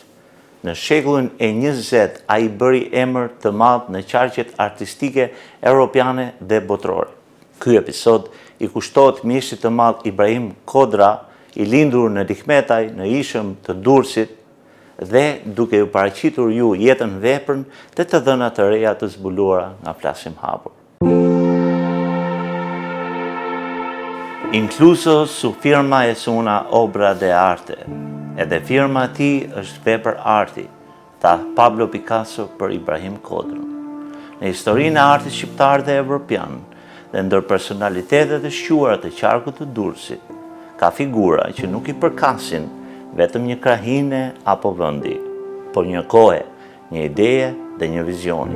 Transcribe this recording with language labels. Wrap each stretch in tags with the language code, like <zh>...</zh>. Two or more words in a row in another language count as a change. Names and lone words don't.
<sq>Në shekullin e 20 ai bëri emër të madh në qarqet artistike europiane dhe botërore. Ky episod i kushtohet mjeshtit të madh Ibrahim Kodra, i lindur në Likmetaj, në ishëm të Durrësit, dhe duke ju paraqitur ju jetën, veprën dhe të dhëna të reja të zbuluara nga Flasim Hapur.</sq> <es>Incluso su firma es una obra de arte.</es> <sq>Edhe firma e tij është vepër arti, tha Pablo Picasso për Ibrahim Kodrën. Në historinë e artit shqiptar dhe evropian, dhe ndër personalitetet e shquara të qarkut të Durrësit, ka figura që nuk i përkasin vetëm një krahine apo vendi, por një kohe, një ideje dhe një vizioni.</sq>